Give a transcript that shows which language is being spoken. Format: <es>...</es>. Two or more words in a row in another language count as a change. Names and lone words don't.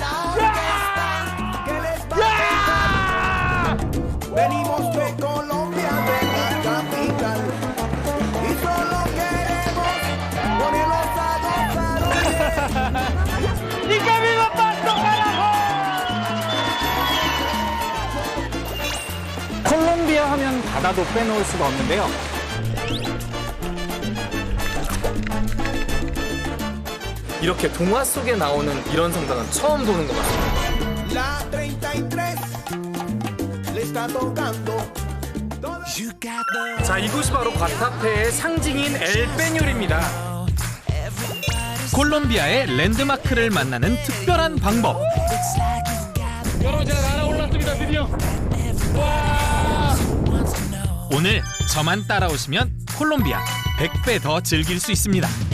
<es>Venimos de Colombia, de la capital, y solo queremos ponerlos a gozar. ¡Y que viva Pasto, carajo!</es> <ko>콜롬비아 하면 바다도 빼놓을 수가 없는데요. 이렇게 동화 속에 나오는 이런 성당은 처음 보는 것 같습니다.</ko> <es>La 33 le está tocando.</es> <ko>자, 이곳이 바로 과타페의 상징인 엘페뇰입니다. 콜롬비아의 랜드마크를 만나는 특별한 방법. 여러분, 제가 날아올랐습니다, 드디어. 와! 오늘 저만 따라오시면 콜롬비아 100배 더 즐길 수 있습니다.</ko>